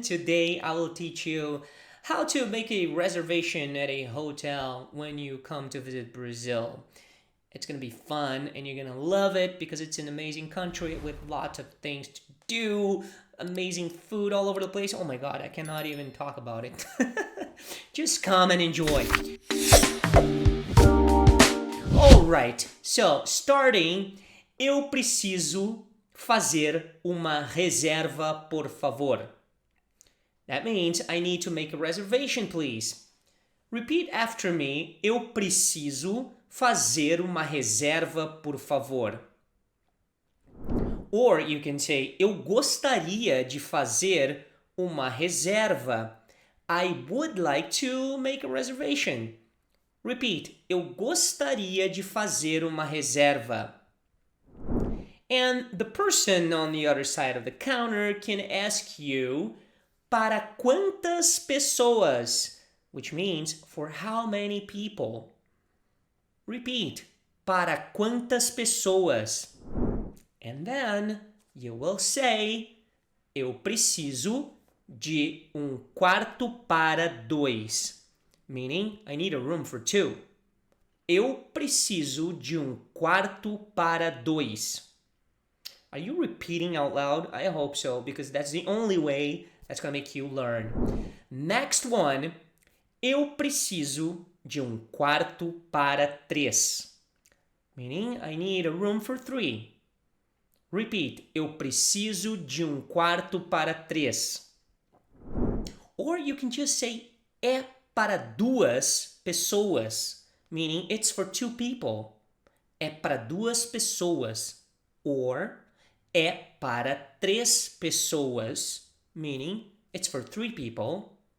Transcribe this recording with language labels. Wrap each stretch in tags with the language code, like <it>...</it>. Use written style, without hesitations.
<en>Today I will teach you how to make a reservation at a hotel when you come to visit Brazil. It's going to be fun and you're going to love it because it's an amazing country with lots of things to do, amazing food all over the place. Oh my god, I cannot even talk about it. Just come and enjoy. Alright, so starting,</en> <pt>eu preciso fazer uma reserva, por favor.</pt> <en>That means I need to make a reservation, please. Repeat after me.</en> <pt>Eu preciso fazer uma reserva, por favor.</pt> <en>Or you can say,</en> <pt>eu gostaria de fazer uma reserva.</pt> <en>I would like to make a reservation. Repeat.</en> <pt>Eu gostaria de fazer uma reserva.</pt> <en>And the person on the other side of the counter can ask you,</en> <pt>para quantas pessoas?</pt> <en>Which means, for how many people? Repeat,</en> <pt>para quantas pessoas?</pt> <en>And then you will say,</en> <pt>eu preciso de quarto para dois.</pt> <en>Meaning, I need a room for two.</en> <pt>Eu preciso de quarto para dois.</pt> <en>Are you repeating out loud? I hope so, because that's the only way that's going to make you learn. Next one.</en> <pt>Eu preciso de quarto para três.</pt> <en>Meaning, I need a room for three. Repeat.</en> <pt>Eu preciso de quarto para três.</pt> <en>Or you can just say,</en> <pt>é para duas pessoas.</pt> <en>Meaning, it's for two people. É para duas pessoas. Or,</en> <pt>é para três pessoas,</pt> <en>meaning it's for three people.</en>